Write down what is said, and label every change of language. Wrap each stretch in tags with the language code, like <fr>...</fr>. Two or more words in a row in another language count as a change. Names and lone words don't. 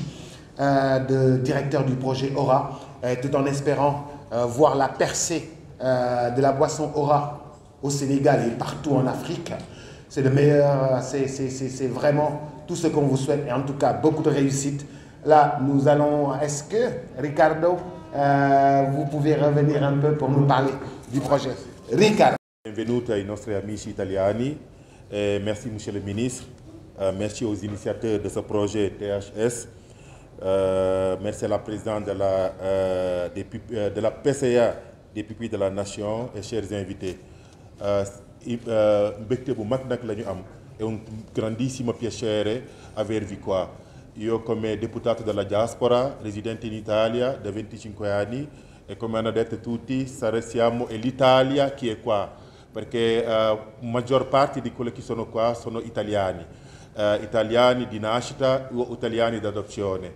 <fr>De directeur du projet Aura, tout en espérant voir la percée de la boisson Aura au Sénégal et partout en Afrique. C'est le meilleur, c'est vraiment tout ce qu'on vous souhaite et en tout cas beaucoup de réussite. Là, nous allons, est-ce que Ricardo, vous pouvez revenir un peu pour nous parler du projet? Ricardo.</fr> <it>Benvenuti ai nostri amici italiani</it> <fr>et merci Monsieur le ministre, merci aux initiateurs de ce projet THS. Merci à la présidente de la PCA des pupilles de la nation et chers invités.</fr> <wo>Mbégte bu mag nag la ñu am</wo> <it>e un grandissimo piacere avervi qua. Io come deputato della diaspora, residente in Italia da 25 anni e come hanno detto tutti, siamo l'Italia che è qua, perché maggior parte di quelli che sono qua sono italiani, italiani di nascita o italiani d'adozione.</it>